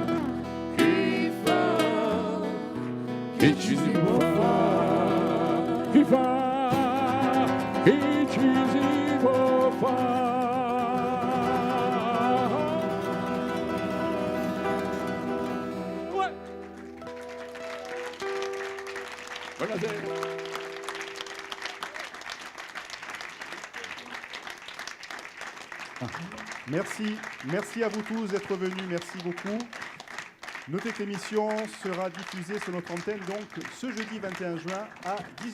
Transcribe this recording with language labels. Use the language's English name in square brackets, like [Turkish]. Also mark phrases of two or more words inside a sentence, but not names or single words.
[Italian] Che fa? Che ci si può fare? Che fa? Che ci si può fare? Uè. Buonasera. [French] Merci à vous tous d'être venus, merci beaucoup. Notez que l'émission sera diffusée sur notre antenne donc ce jeudi 21 juin à 19h.